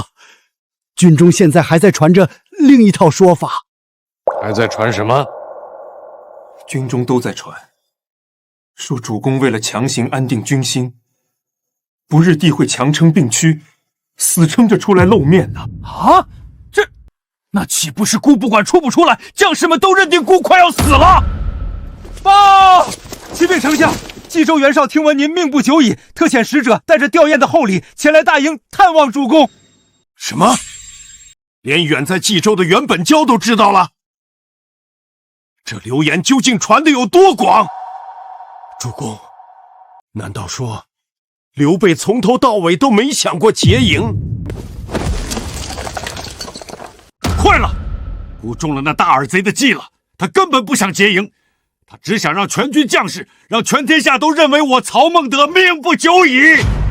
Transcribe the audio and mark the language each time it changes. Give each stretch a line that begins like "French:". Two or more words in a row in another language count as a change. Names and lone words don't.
Chinese: 軍中現在還在傳着另一套說法。還在傳什麼？軍中都在傳，說主公為了強行安定軍心，不日必會強撐兵區，死撐着出來露面呢。啊，那豈不是孤不管出不出來，将士們都認定孤快要死了？报！启禀丞相，冀州袁绍听聞您命不久矣，特遣使者帶着吊唁的厚禮前來大營探望主公。什麼？連遠在冀州的袁本交都知道了？這流言究竟傳得有多廣？主公，難道說劉備從頭到尾都沒想過劫營？壞了，孤中了那大耳賊的計了，他根本不想劫營，他只想讓全軍將士，讓全天下都認為我曹孟德命不久矣。